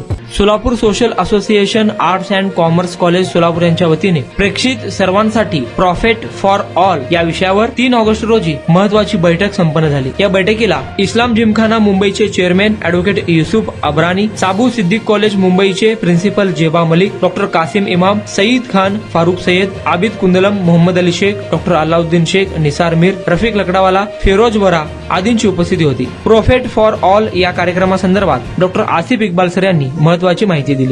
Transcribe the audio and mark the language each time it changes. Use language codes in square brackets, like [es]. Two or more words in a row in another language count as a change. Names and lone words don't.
[mr] सोलापूर सोशल असोसिएशन आर्ट्स अँड कॉमर्स कॉलेज सोलापूर यांच्या वतीने प्रेक्षित सर्वांसाठी प्रॉफिट फॉर ऑल या विषयावर 3 ऑगस्ट रोजी महत्वाची बैठक संपन्न झाली. या बैठकीला इस्लाम जिमखाना मुंबईचे चेअरमॅन ॲडव्होकेट युसुफ अब्रानी, साबू सिद्दीक कॉलेज मुंबईचे प्रिन्सिपल जेबा मलिक, डॉक्टर कासिम इमाम, सईद खान, फारुख सय्यद, आबिद कुंदलम, मोहम्मद अली शेख, डॉक्टर अलाउद्दीन शेख, निसार मीर, रफिक लकडावाला, फिरोज वरा आदींची उपस्थिती होती. प्रॉफिट फॉर ऑल या कार्यक्रमासंदर्भात डॉक्टर आसिफ इक्बाल सर यांनी महत्वाची माहिती दिली.